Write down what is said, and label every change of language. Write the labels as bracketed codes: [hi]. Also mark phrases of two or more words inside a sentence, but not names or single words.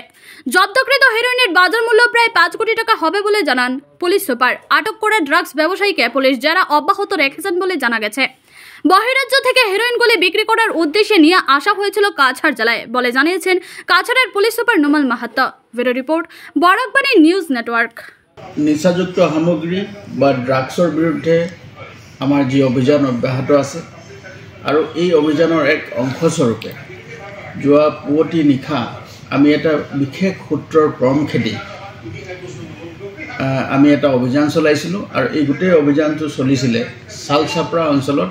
[bn] জব্দকৃত হেরোইনের বাজার মূল্য প্রায় 5 কোটি টাকা হবে বলে জানান পুলিশ সুপার। আটক করা ড্রাগস ব্যবসায়ীকে পুলিশ যারা অব্যাহত রেখেছেন বলে জানা গেছে। বহিরাজ্য থেকে হেরোইনগুলি বিক্রি করার উদ্দেশ্যে নিয়ে আসা হয়েছিল কাছাড় জেলায় বলে জানিয়েছেন কাছাড়ের পুলিশ সুপার নোমাল মাহাতো। ব্যুরো রিপোর্ট, বরাকবাণী নিউজ নেটওয়ার্ক। [as] নিচাযুক্ত সামগ্ৰী বা ড্ৰাগছৰ বিৰুদ্ধে আমাৰ যি অভিযান অব্যাহত আছে আৰু এই অভিযানৰ এক অংশস্বৰূপে যোৱা পুৱতি নিশা আমি এটা বিশেষ সূত্ৰৰ পৰম খেদি আমি এটা অভিযান চলাইছিলোঁ আৰু এই গোটেই অভিযানটো চলিছিলে শালচাপৰা অঞ্চলত।